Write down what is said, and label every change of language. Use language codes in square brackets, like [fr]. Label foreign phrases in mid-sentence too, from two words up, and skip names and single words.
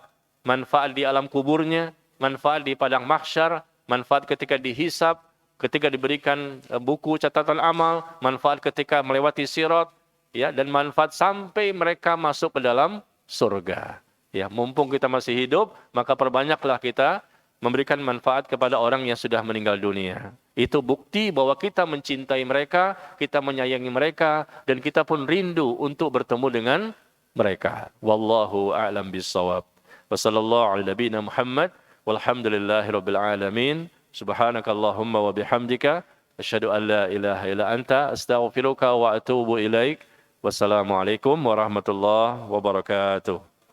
[id] Manfaat di alam kuburnya, manfaat di padang mahsyar, manfaat ketika dihisab, ketika diberikan buku catatan amal, manfaat ketika melewati sirat, ya, dan manfaat sampai mereka masuk ke dalam surga. Ya, mumpung kita masih hidup, maka perbanyaklah kita memberikan manfaat kepada orang yang sudah meninggal dunia. Itu bukti bahwa kita mencintai mereka, kita menyayangi mereka, dan kita pun rindu untuk bertemu dengan mereka. [ar] والله أعلم بالصواب. وصلى الله على نبينا محمد والحمد لله رب العالمين. سبحانك اللهم وبحمدك أشهد أن لا إله إلا أنت أستغفرك وأتوب إليك. والسلام عليكم ورحمة الله وبركاته.